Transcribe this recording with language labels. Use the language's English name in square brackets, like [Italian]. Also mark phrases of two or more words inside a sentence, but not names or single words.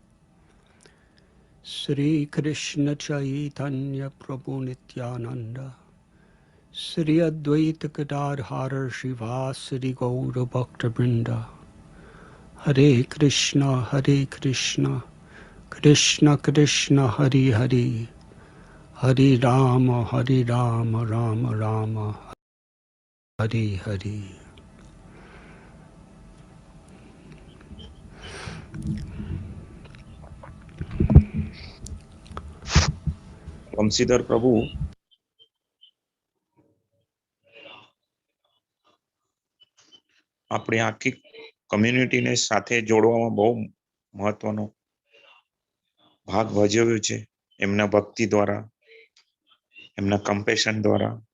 [Sanskrit] Sri Krishna Chaitanya Prabhu Nityananda Sri Advaita Gadadhara Srivasadi Gaura Bhakta Vrinda Hare Krishna Krishna Krishna Hare Hare Hare Rama Rama Rama Hare Hare. [Gujarati] વંશીધર પ્રભુ આપણી આખી કમ્યુનિટીને સાથે જોડવામાં બહુ મહત્વનો ભાગ ભજવ્યો છે એમના ભક્તિ દ્વારા, એમના કમ્પેશન દ્વારા,